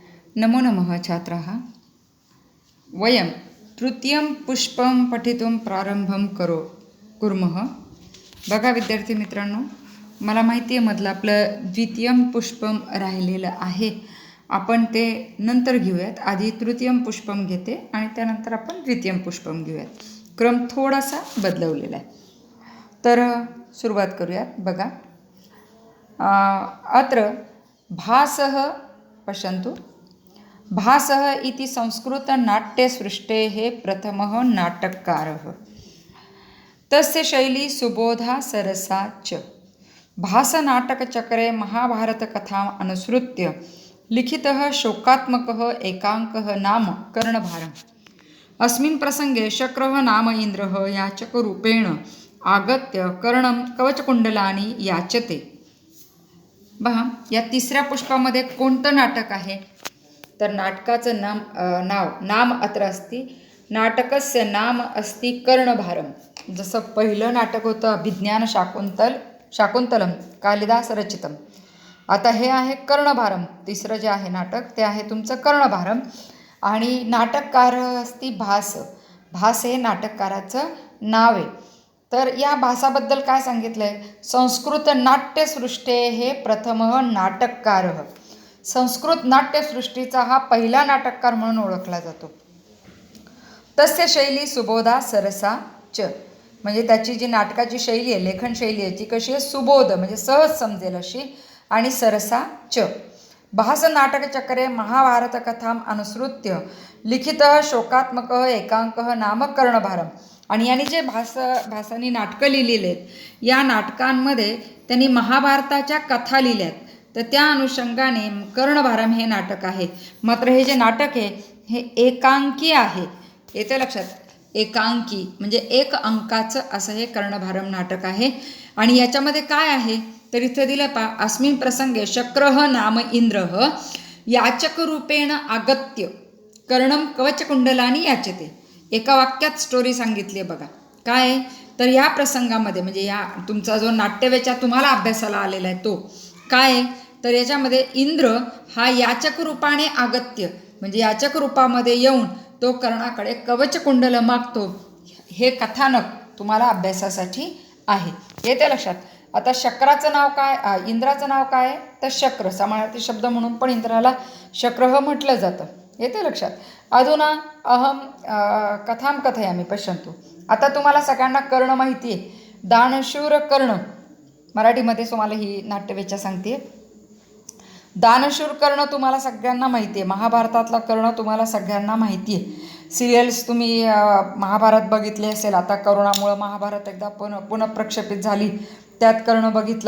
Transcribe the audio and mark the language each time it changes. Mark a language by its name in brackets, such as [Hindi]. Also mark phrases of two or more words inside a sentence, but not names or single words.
[Sanskrit] नमो नमः छात्राः। वयं तृतीयं पुष्पं पठितुं प्रारंभं कुर्मः। [Marathi] बघा विद्यार्थी मित्रांनो, मला माहिती आहे मधलं आपलं [Sanskrit] द्वितीयं पुष्पं [Marathi] राहिलेलं आहे. आपण ते नंतर घेऊयात. आधी [Sanskrit] तृतीयं पुष्पं [Marathi] घेते आणि त्यानंतर आपण [Sanskrit] द्वितीयं पुष्पं [Marathi] घेऊयात. क्रम थोडासा बदलवलेला आहे. तर सुरुवात करूयात. बघा, [Sanskrit] अत्र भासः पश्यन्तु। भासः इति संस्कृतनाट्यसृष्टेः प्रथमः नाटककारः। तस्य शैली सुबोधा सरसा च। भासनाटकचक्रे महाभारतकथाम् अनुसृत्य लिखितः शोकात्मकः एकाङ्कः नाम कर्णभारम्। अस्मिन् प्रसङ्गे शक्रः नाम इन्द्रः याचकरूपेण आगत्य कर्णं कवचकुण्डलानि याचते। [Marathi] बघा, या तिसऱ्या पुष्पामध्ये कोणतं नाटक आहे? तर नाटकाचं [Sanskrit] नाम अत्र अस्ति। नाटकस्य नाम अस्ति कर्णभारम। [Marathi] जसं पहिलं नाटक होतं अभिज्ञान शाकुंतलम कालिदास रचितम, आता हे आहे कर्णभारम। तिसरं जे आहे नाटक ते आहे तुमचं कर्णभारम। आणि [Sanskrit] नाटककार अस्ति [Marathi] भास। भास हे नाटककाराचं नाव आहे। तर या भासाबद्दल काय सांगितलं आहे? [Sanskrit] संस्कृत नाट्यसृष्टे हे प्रथमः नाटककारः। [Marathi] संस्कृत नाट्यसृष्टीचा हा पहिला नाटककार म्हणून ओळखला जातो। [Sanskrit] तस्य शैली सुबोधा सरसा च, [Marathi] म्हणजे त्याची जी नाटकाची शैली आहे, लेखन शैली आहे, ती कशी आहे? सुबोध म्हणजे सहज समजेल अशी, आणि [Sanskrit] सरसा च। भास नाटकचक्रे महाभारतकथाम् अनुसृत्य लिखितः शोकात्मकः एकाङ्कः नाम कर्णभारम्। [Marathi] आणि यांनी जे भासानी नाटकं लिहिलेली आहेत, या नाटकांमध्ये त्यांनी महाभारताच्या कथा लिहिल्या आहेत। तर त्या अनुषंगाने कर्णभारम हे नाटक आहे। मात्र हे जे नाटक आहे हे एकांकी आहे, येते लक्षात? एकांकी म्हणजे एक अंकाचं असं हे कर्णभारम नाटक आहे। आणि याच्यामध्ये काय आहे तर इथं दिलं पा, [Sanskrit] अस्मिन् प्रसंगे शक्रः नाम इंद्रः याचकरूपेण आगत्य कर्णं कवचकुंडलानि याचते। [Marathi] एका वाक्यात स्टोरी सांगितली आहे बघा। काय तर या प्रसंगामध्ये म्हणजे या तुमचा जो नाट्यवेचा तुम्हाला अभ्यासाला आलेला आहे तो काय तर याच्यामध्ये इंद्र हा याचक रूपाने आगत्य म्हणजे याचक रूपामध्ये येऊन तो कर्णाकडे कवचकुंडल मागतो। हे कथानक तुम्हाला अभ्यासासाठी आहे, येते लक्षात? आता शक्राचं नाव काय, इंद्राचं नाव काय आहे तर शक्र, समानार्थी शब्द म्हणून पण इंद्राला शक्रह म्हटलं जातं, येते लक्षात? [Sanskrit] अधुना अहम कथां कथयामि पश्यन्तु। [Marathi] आता तुम्हाला सगळ्यांना कर्ण माहिती आहे, दानशूर कर्ण। मराठीमध्ये तुम्हाला ही नाट्यवेचा सांगते। दानशूर कर्ण तुम्हाला सगळ्यांना माहिती आहे, महाभारतातला कर्ण तुम्हाला सगळ्यांना माहिती आहे। सिरियल्स तुम्ही महाभारत बघितले असेल, आता करोनामुळं महाभारत एकदा पुनः प्रक्षेपित झाली, त्यात कर्ण बघितला।